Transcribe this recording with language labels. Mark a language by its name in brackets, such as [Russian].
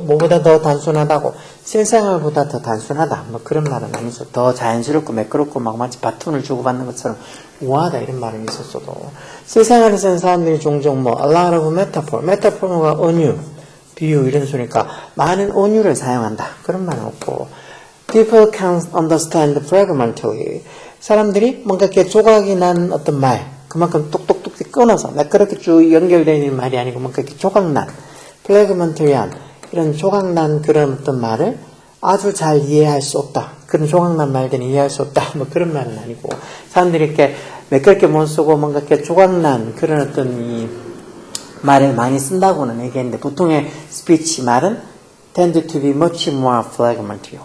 [Korean] 뭐보다 더 단순하다고, 실생활보다 더 단순하다. 뭐 그런 말은 아니죠. 더 자연스럽고 매끄럽고 막 마치 바톤을 주고받는 것처럼 우아하다 이런 말은 있었어도 실생활에서는 사람들이 종종 뭐 [English] a lot of metaphor, [Korean] metaphor가 은유, 비유 이런 소리니까 많은 은유를 사용한다. 그런 말은 없고 [English] people can understand fragmentally. [Korean] 사람들이 뭔가 이렇게 조각이 난 어떤 말 그만큼 똑똑똑 끊어서 매끄럽게 쭉 연결되어 있는 말이 아니고 뭔가 이렇게 조각난 플래그먼터리한 이런 조각난 그런 어떤 말을 아주 잘 이해할 수 없다. 그런 조각난 말들은 이해할 수 없다. 뭐 그런 말은 아니고 사람들이 이렇게 매끄럽게 못 쓰고 뭔가 이렇게 조각난 그런 어떤 이 말을 많이 쓴다고는 얘기했는데 보통의 스피치 말은 [English] tend to be much more fragmentary.